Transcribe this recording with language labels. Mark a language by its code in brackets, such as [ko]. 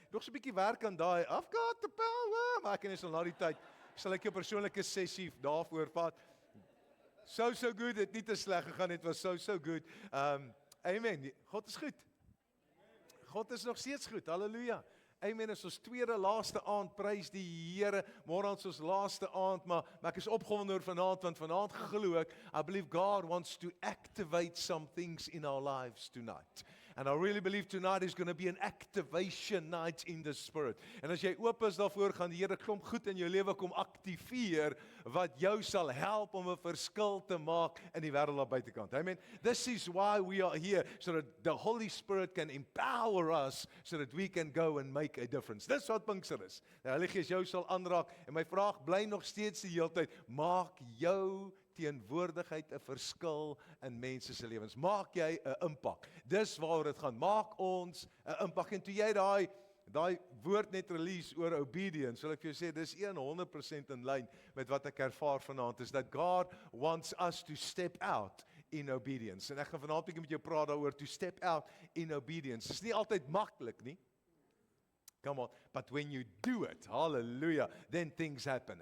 [af] Nog so 'n bietjie werk aan daai. [en] I've got the power. [af] Maar ek kan nie so na die tyd sal ek jou persoonlike sessie daarvoor vat. [en] So good, [af] het nie te sleg gegaan, het was so good. Amen, God is goed. God is nog steeds goed, halleluja. Amen, is ons tweede laaste aand, prys die Here, môre is ons laaste aand, maar ek is opgewonde oor vanaand, want vanaand glo ek, [en] I believe God wants to activate some things in our lives tonight. And I really believe tonight is going to be an activation night in the Spirit. [af] En as jy oop is daarvoor, gaan die Here klomp goed in jou lewe kom aktiveer, wat jou sal help om 'n verskil te maak in die wêreld daar buitekant. Amen. [en] This is why we are here, so that the Holy Spirit can empower us, so that we can go and make a difference. [af] Dis wat Pinkster is. Die Heilige Gees jou sal aanraak, en my vraag bly nog steeds die hele tyd, maak jou teenwoordigheid 'n verskil in mense se lewens. Maak jy 'n impak. Dis waaroor dit gaan. Maak ons 'n impak. En toe jy daai woord net release oor obedience, sal ek vir jou sê, dis 100% in lyn met wat ek ervaar vanaand, [en] is that God wants us to step out in obedience. [af] En ek gaan vanaand 'n bietjie met jou praat daaroor, [en] to step out in obedience. [af] Dis nie altyd maklik nie. [en] Come on, but when you do it, hallelujah, then things happen.